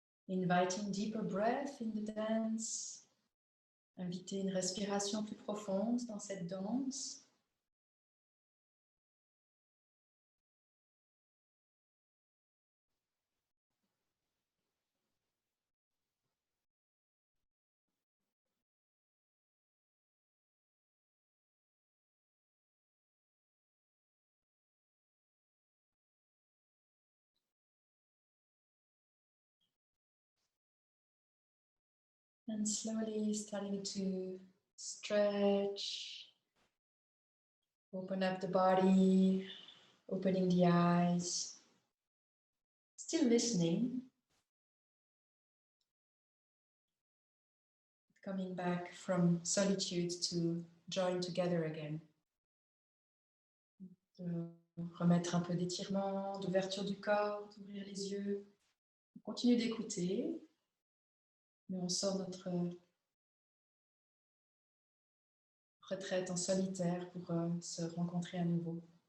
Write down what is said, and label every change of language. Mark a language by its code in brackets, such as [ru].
[en] Inviting deeper breath in the dance. [fr] Inviter une respiration plus profonde dans cette danse. [en] And slowly starting to stretch, open up the body, opening the eyes, still listening, coming back from solitude to join together again. [fr] Remettre un peu d'étirement, d'ouverture du corps, d'ouvrir les yeux. On continue d'écouter, mais on sort notre retraite en solitaire pour se rencontrer à nouveau.